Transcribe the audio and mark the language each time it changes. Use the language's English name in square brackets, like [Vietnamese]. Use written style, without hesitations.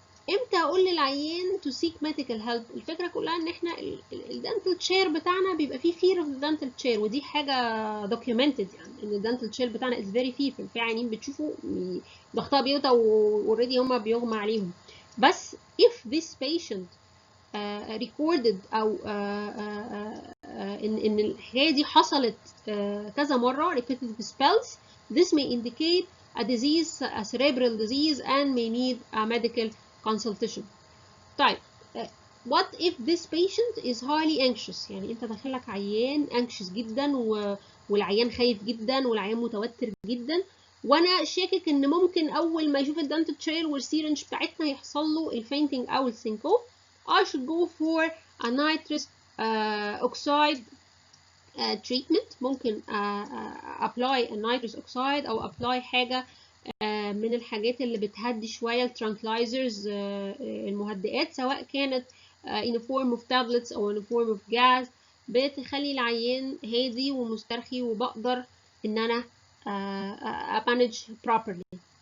[Arabic] امتى اقول للعيان [English] to seek medical help؟ [Arabic] الفكره كلها ان احنا الدنتال تشير بتاعنا بيبقى فيه [English] fear of the dental chair، [Arabic] ودي حاجه documented يعني ان الدنتال تشير بتاعنا [English] is very fearful. [Arabic] في عيانين بتشوفوا ضغطها بيوطى واوريدي هما بيغمى عليهم. [English] بس if this patient recorded [Arabic] او ان الحكايه دي حصلت كذا مره [English] repetitive spells، this may indicate a disease a cerebral disease and may need a medical consultation. [Arabic] طيب [English] what if this patient is highly anxious؟ [Arabic] يعني انت داخلك عيان anxious جدا والعيان خايف جدا والعيان متوتر جدا، وانا شاكك ان ممكن اول ما يشوف الدنتال تشير والسيرنج بتاعتنا يحصل له الفينتنج او السينكوب. [English] I should go for a nitrous oxide treatment. [Arabic] ممكن [English] apply a nitrous oxide [Arabic] او apply حاجة من الحاجات اللي بتهدي شوية الترانكلايزرز المهدئات، سواء كانت [English] in a form of tablets [Arabic] أو [English] in a form of gas، [Arabic] بتخلي العيان هادي ومسترخي وبقدر إن أنا [English] manage properly.